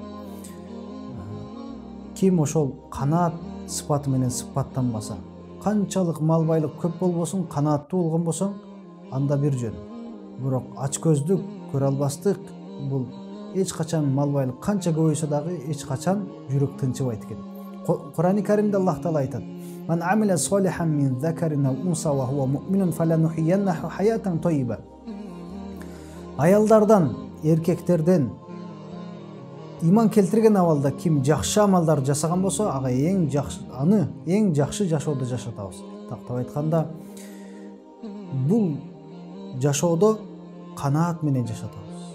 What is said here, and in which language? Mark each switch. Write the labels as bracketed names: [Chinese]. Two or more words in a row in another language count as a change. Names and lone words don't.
[Kyrgyz] Ким ошол канаат сыпаты менен сыпаттанбаса, канчалык мал байлык көп болбосун, канааттуу болгон болсоң, анда бир жөн. Бирок ач көздүк, көрө албастык, бул эч качан мал байлык канча көбөйсө дагы эч качан жүрөк тынчыбайт экен. Кур'ани Каримде Аллах Таала айтат: [Arabic] "من عمل صالحا من ذكر أو أنثى وهو مؤمن فلنحيينه حياة طيبة." [Kyrgyz] Аялдардан, эркектерден иман келтирген абалда ким жакшы амалдар жасаган болсо, ага эң жакшы жашоодо жашатабыз. Тактап айтканда, бул жашоодо канаат менен жашатабыз.